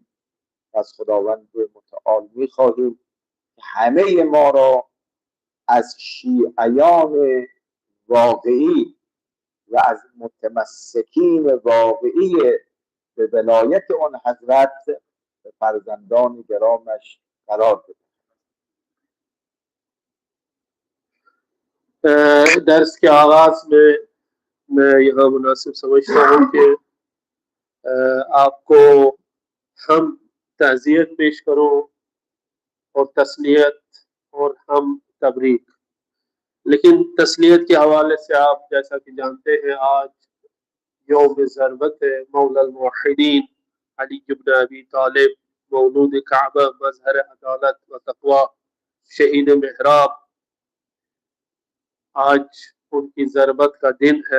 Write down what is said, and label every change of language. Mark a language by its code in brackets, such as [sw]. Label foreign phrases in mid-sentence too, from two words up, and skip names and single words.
[fa] از خداوند متعال می‌خواهیم که همه ما را از شیعیان واقعی و از متمسکین واقعی به ولایت آن حضرت به فرزندان گرامش قرار بده. [ur] درس کے آغاز میں میں یہاں مناسب سمجھتا ہوں کہ آپ کو ہم تعزیت پیش کروں اور تسلیت اور ہم تبریک. لیکن تسلیت کے حوالے سے آپ جیسا کہ جانتے ہیں آج یوم ضربت ہے مولی الموحدین علی ابن ابی طالب مولود کعبہ مظہر عدالت و تقویٰ شہید محراب، آج ان کی ضربت کا دن ہے.